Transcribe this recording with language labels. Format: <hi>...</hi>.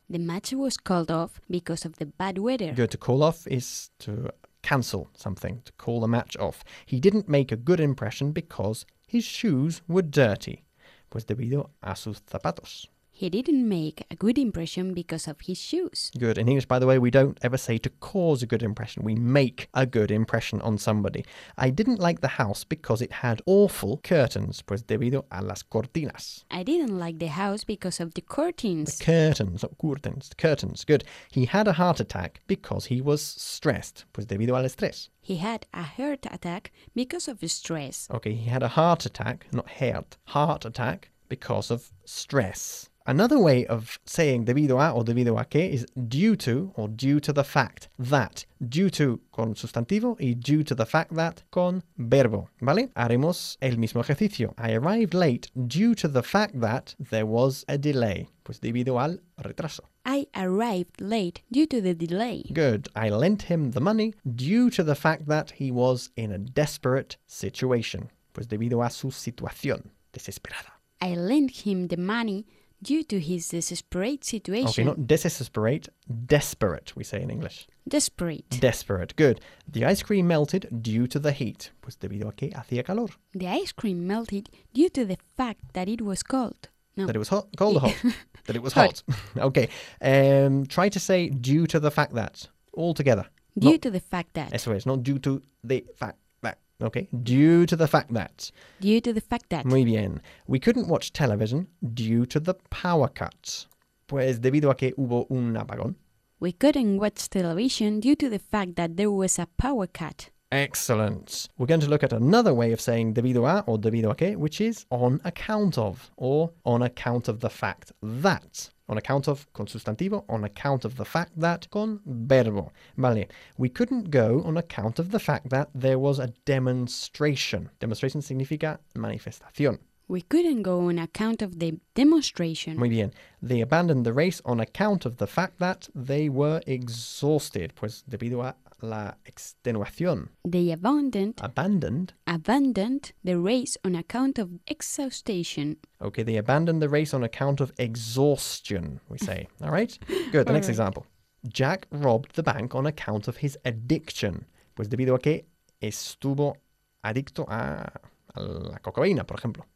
<en>The match was called off because of the bad weather. Good. To call off is to cancel something, to call the match off. He didn't make a good impression because his shoes were dirty.</en> <es>Pues debido a sus zapatos.</es> <en>He didn't make a good impression because of his shoes. Good. In English, by the way, we don't ever say to cause a good impression. We make a good impression on somebody. I didn't like the house because it had awful curtains.</en> <es>Pues debido a las cortinas.</es> <en>I didn't like the house because of the curtains. The curtains, not curtains. Curtains. Good. He had a heart attack because he was stressed.</en> <es>Pues debido al estrés.</es> <en>He had a heart attack because of stress. Okay, he had a heart attack, not heart. Heart attack because of stress. Another way of saying debido a or</en> <es>debido a qué</es> <en>is due to or due to the fact that. Due to</en> <es>con sustantivo y</es> <en>due to the fact that</en> <es>con verbo. ¿Vale? Haremos el mismo ejercicio.</es> <en>I arrived late due to the fact that there was a delay.</en> <es>Pues debido al retraso.</es> <en>I arrived late due to the delay. Good. I lent him the money due to the fact that he was in a desperate situation. Pues debido a su situación desesperada. I lent him the money due to his desperate situation. Okay, not desesperate, desperate, we say in English. Desperate. Desperate, good. The ice cream melted due to the heat.</en> <es>Pues debido a que hacía calor.</es> <en>The ice cream melted due to the fact that it was cold. No. That it was hot, cold or hot? That it was hot. Okay, try to say due to the fact that, all together. Due not, to the fact that.</en> <es>Eso es,</es> <en>not due to the fact. Okay. Due to the fact that. Due to the fact that.</en> <es>Muy bien.</es> <en>We couldn't watch television due to the power cut.</en> <es>Pues debido a que hubo un apagón.</es> <en>We couldn't watch television due to the fact that there was a power cut. Excellent. We're going to look at another way of saying debido a or</en> <es>debido a que,</es> <en>which is on account of or on account of the fact that. On account of,</en> <es>con sustantivo,</es> <en>on account of the fact that,</en> <es>con verbo. Vale.</es> <en>We couldn't go on account of the fact that there was a demonstration.</en> <es>Demonstration significa manifestación.</es> <en>We couldn't go on account of the demonstration.</en> <es>Muy bien.</es> <en>They abandoned the race on account of the fact that they were exhausted.</en> <es>Pues debido a la extenuación.</es> <en>They abandoned. Abandoned. Abandoned the race on account of exhaustion. Okay, they abandoned the race on account of exhaustion, we say. All right? Good. The next example. Jack robbed the bank on account of his addiction.</en> <es>Pues debido a que estuvo adicto a la cocaína, por ejemplo.</es>